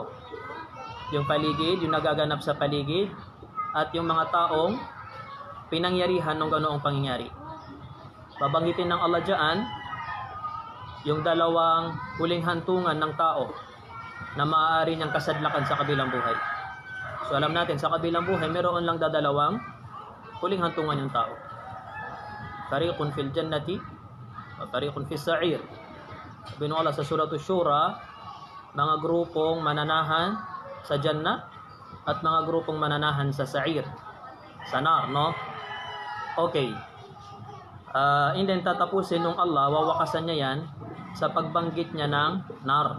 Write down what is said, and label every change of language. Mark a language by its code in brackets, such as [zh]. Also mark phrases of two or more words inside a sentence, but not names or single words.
[tl] Yung paligid, yung nagaganap sa paligid, at yung mga taong pinangyarihan ng ganoong pangyayari. Babanggitin ng Allah dyan yung dalawang huling hantungan ng tao na maaari niyang kasadlakan sa kabilang buhay. So alam natin, sa kabilang buhay, meron lang dadalawang huling hantungan yung tao. [ar] طريق في الجنة وطريق في السعير. [tl] Sabi ng Allah sa Surah Shura, mga grupong mananahan sa Jannah at mga grupong mananahan sa Sa'ir, sa nar, no? Okay. [en] And then [tl] tatapusin nung Allah, wawakasan niya yan sa pagbanggit niya ng nar.